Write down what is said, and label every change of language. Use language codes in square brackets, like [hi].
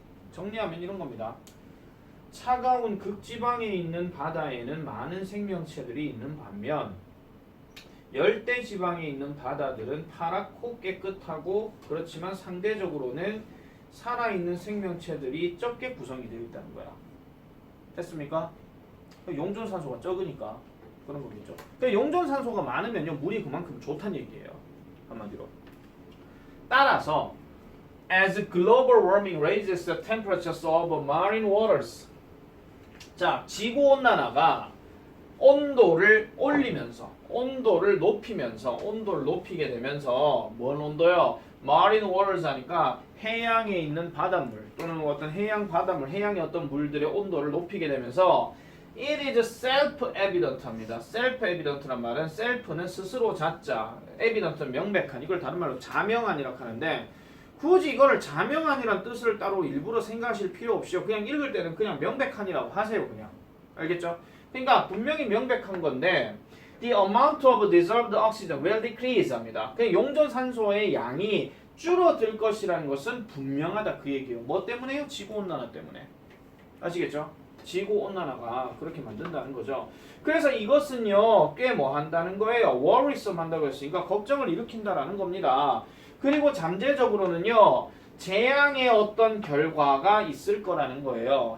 [ko] 정리하면 이런 겁니다. 차가운 극지방에 있는 바다에는 많은 생명체들이 있는 반면 열대 지방에 있는 바다들은 파랗고 깨끗하고 그렇지만 상대적으로는 살아있는 생명체들이 적게 구성이 되어 있다는 거야. 됐습니까? 용존산소가 적으니까 그런 거겠죠. 그러니까 용존산소가 많으면요 물이 그만큼 좋다는 얘기예요. 한마디로. 따라서 [en] as global warming raises the temperatures of marine waters. [ko] 자, 지구온난화가 온도를 올리면서 온도를 높이게 되면서 뭔 온도요? marine waters 하니까 해양에 있는 바닷물 또는 어떤 해양 바닷물, 해양의 어떤 물들의 온도를 높이게 되면서 [en] it is self-evident [ko] 합니다. self-evident란 말은 self는 스스로 자자, evident는 명백한, 이걸 다른 말로 자명한이라고 하는데 굳이 이거를 자명한이란 뜻을 따로 일부러 생각하실 필요 없이요. 그냥 읽을 때는 그냥 명백한이라고 하세요. 그냥. 알겠죠? 그러니까 분명히 명백한 건데 [en] the amount of dissolved oxygen will decrease [ko] 합니다. 그냥 용존산소의 양이 줄어들 것이라는 것은 분명하다 그 얘기예요. 뭐 때문에요? 지구온난화 때문에. 아시겠죠? 지구온난화가 그렇게 만든다는 거죠. 그래서 이것은요 꽤 뭐 한다는 거예요. worrisome 한다고 했으니까 걱정을 일으킨다라는 겁니다. 그리고 잠재적으로는요 재앙의 어떤 결과가 있을 거라는 거예요.